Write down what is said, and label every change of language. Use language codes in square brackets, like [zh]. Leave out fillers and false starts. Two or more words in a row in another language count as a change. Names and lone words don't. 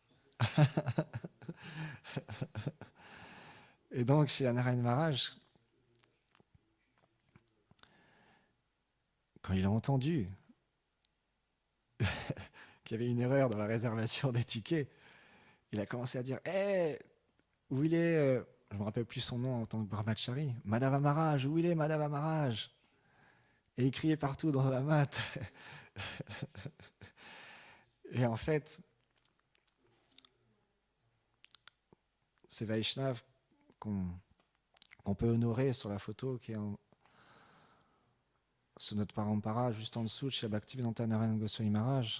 [fr] Et donc, chez Narayan Maharaj, quand il a entendu qu'il y avait une erreur dans la réservation des tickets, il a commencé à dire Hé, où il est je ne me rappelle plus son nom en tant que brahmachari. Madhava Maharaj, où il est Madhava Maharaj? Et il criait partout dans la mat. Et en fait, c'est Vaishnav qu'on peut honorer sur la photo qui est sur notre parampara, juste en dessous de chez Bhaktivedanta Narayana Goswami Maharaj.